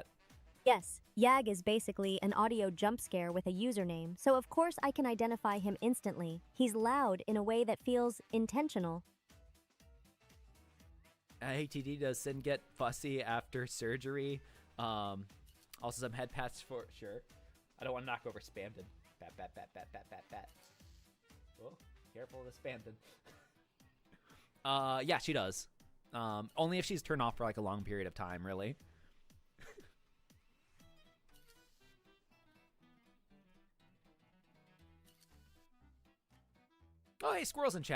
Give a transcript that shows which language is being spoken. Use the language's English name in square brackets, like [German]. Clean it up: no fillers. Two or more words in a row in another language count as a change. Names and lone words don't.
[English] Yes, Yag is basically an audio jump scare with a username, so of course I can identify him instantly. He's loud in a way that feels intentional. Hey, TD, does Cyn get fussy after surgery? Also some head pats for sure. I don't want to knock over Spamton. Bat, bat, bat, bat, bat, bat, bat. Oh, careful of the Spamton. Yeah, she does. Only if she's turned off for like a long period of time, really. Oh, hey, Squirrel's in chat.